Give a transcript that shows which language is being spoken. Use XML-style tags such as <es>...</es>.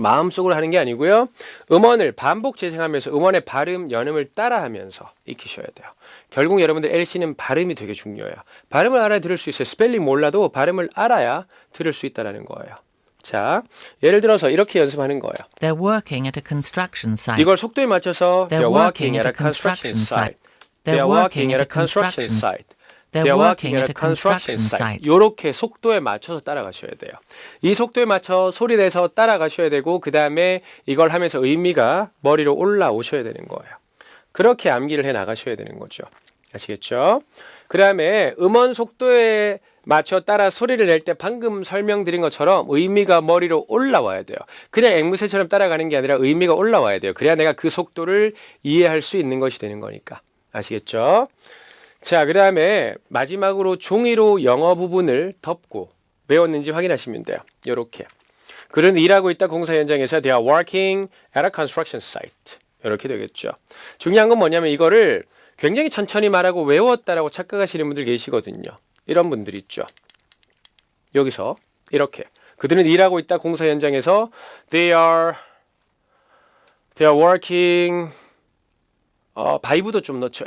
<ko>마음속으로 하는 게 아니고요. 음원을 반복 재생하면서 음원의 발음, 연음을 따라하면서 익히셔야 돼요. 결국 여러분들 LC는 발음이 되게 중요해요. 발음을 알아야 들을 수 있어요. 스펠링 몰라도 발음을 알아야 들을 수 있다는 거예요. 자, 예를 들어서 이렇게 연습하는 거예요.</ko> <en>They're working at a construction site.</en> <ko>이걸 속도에 맞춰서</ko> <en>They're working at a construction site. They're working at a construction site. They're working at a construction site.</en> <ko>이렇게 속도에 맞춰서 따라가셔야 돼요. 이 속도에 맞춰 소리 내서 따라가셔야 되고 그 다음에 이걸 하면서 의미가 머리로 올라오셔야 되는 거예요. 그렇게 암기를 해 나가셔야 되는 거죠. 아시겠죠? 그 다음에 음원 속도에 맞춰 따라 소리를 낼 때 방금 설명드린 것처럼 의미가 머리로 올라와야 돼요. 그냥 앵무새처럼 따라가는 게 아니라 의미가 올라와야 돼요. 그래야 내가 그 속도를 이해할 수 있는 것이 되는 거니까. 아시겠죠? 자, 그 다음에 마지막으로 종이로 영어 부분을 덮고 외웠는지 확인하시면 돼요. 이렇게. 그는 일하고 있다 공사 현장에서</ko> <en>They are working at a construction site.</en> <ko>이렇게 되겠죠. 중요한 건 뭐냐면 이거를 굉장히 천천히 말하고 외웠다라고 착각하시는 분들 계시거든요. 이런 분들 있죠. 여기서 이렇게. 그들은 일하고 있다 공사 현장에서</ko> <en>They are working</en> <ko>바이브도 좀 넣죠.</ko>